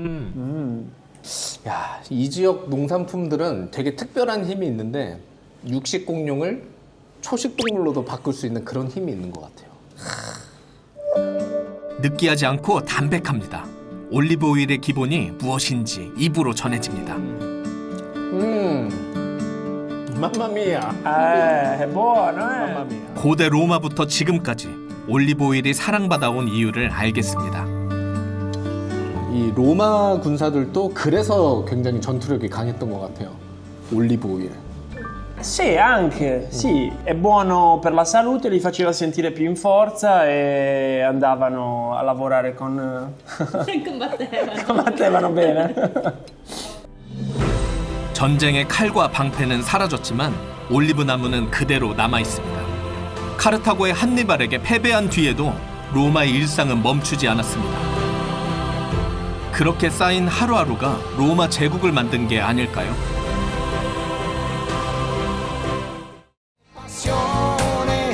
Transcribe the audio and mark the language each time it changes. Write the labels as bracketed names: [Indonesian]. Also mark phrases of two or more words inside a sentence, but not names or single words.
[Korean] 야, 이 지역 농산품들은 되게 특별한 힘이 있는데 육식 공룡을 초식 동물로도 바꿀 수 있는 그런 힘이 있는 것 같아요. 느끼하지 않고 담백합니다. 올리브 오일의 기본이 무엇인지 입으로 전해집니다. 맘마미야. [Italian] È buono, [Korean] 고대 로마부터 지금까지 올리브 오일이 사랑받아온 이유를 알겠습니다. 이 로마 군사들도 그래서 굉장히 전투력이 강했던 것 같아요. 올리브 오일. [Italian] Sì, anche, sì, è buono per la salute, li faceva sentire più in forza e andavano a lavorare con... combattevano bene. [Korean] 전쟁의 칼과 방패는 사라졌지만 올리브 나무는 그대로 남아 있습니다. 카르타고의 한니발에게 패배한 뒤에도 로마의 일상은 멈추지 않았습니다. 그렇게 쌓인 하루하루가 로마 제국을 만든 게 아닐까요?